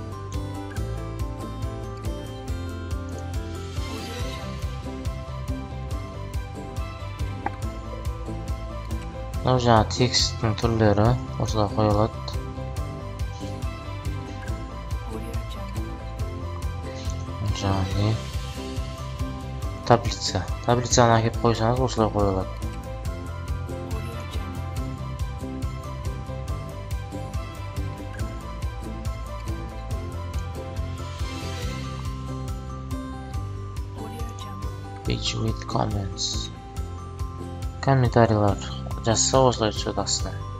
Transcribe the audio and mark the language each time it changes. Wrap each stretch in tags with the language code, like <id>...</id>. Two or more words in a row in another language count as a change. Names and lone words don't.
<kk>Мынау жаңа тексттің түрлері осыда қойылады. Жаңа не? Таблица. Таблицаны әкеп қойсаңыз осылай қойылады.</kk> <en>Page with comments.</en> <kk>Комментарийлар жазса осылай түседі астына.</kk>